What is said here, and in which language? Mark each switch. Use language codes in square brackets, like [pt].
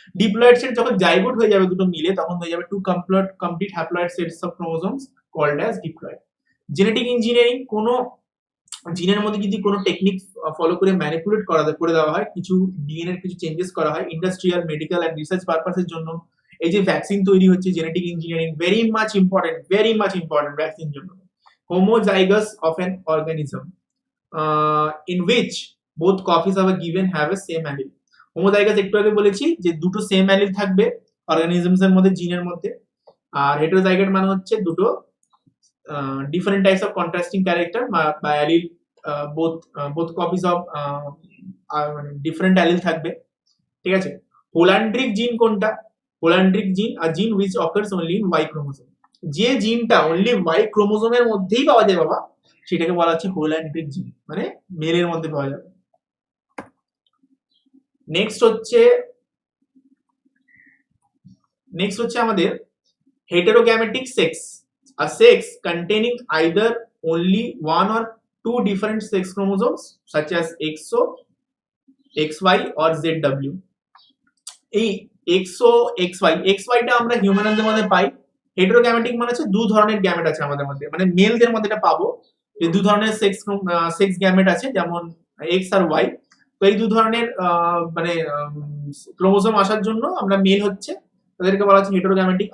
[bn] Diploid set যখন zygote হয়ে যাবে দুটো মিলে, তখন হয়ে যাবে [en] Two complete haploid sets of chromosomes called as diploid. [bn] Genetic engineering, কোনো জিনের মধ্যে যদি কোনো টেকনিক ফলো করে ম্যানিপুলেট করে দেওয়া হয়, কিছু ডিএনএ কিছু চেঞ্জেস করা হয় ইন্ডাস্ট্রিয়াল, মেডিকেল এন্ড রিসার্চ পারপাসের জন্য, এই যে ভ্যাকসিন তৈরি হচ্ছে, genetic engineering very much important vaccine জন্য। [en] Homozygous of an organism in which both copies of a given have a same allele. [bn] Homozygous একটু আগে বলেছি যে দুটো সেম অ্যালিল থাকবে অর্গানিজমস এর মধ্যে, জিনের মধ্যে। আর হেটারোজাইগোট মানে হচ্ছে দুটো different types of contrasting character বা অ্যালিল, বোথ কপিস অফ মানে ডিফারেন্ট অ্যালিল থাকবে, ঠিক আছে। হোল্যান্ড্রিক জিন কোনটা, হোল্যান্ড্রিক জিন আর জিন [en] which occurs only in Y chromosome, [bn] যে জিনটা অনলি Y ক্রোমোসোমের মধ্যেই পাওয়া যায় বাবা, সেটাকে বলা হচ্ছে হোল্যান্ড্রিক জিন, মানে মেলের মধ্যে পাওয়া যাবে। নেক্সট হচ্ছে আমাদের [en] Heterogametic sex, a sex containing either only one or two different sex chromosomes such as XO, XY or ZW. [bn] এই XO, XY টা আমরা হিউম্যানদের মধ্যে পাই। হেটেরোগ্যামেটিক মানে হচ্ছে দু ধরনের গ্যামেট আছে আমাদের মধ্যে, মানে মেলদের মধ্যে এটা পাবো, এই দু ধরনের সেক্স গ্যামেট আছে, যেমন এক্স আর ওয়াই। তো এই দু ধরনের মানে ক্রোমোসোম আসার জন্য আমরা মেল হচ্ছে, তাদেরকে বলা হচ্ছে হেটেরোগ্যামেটিক।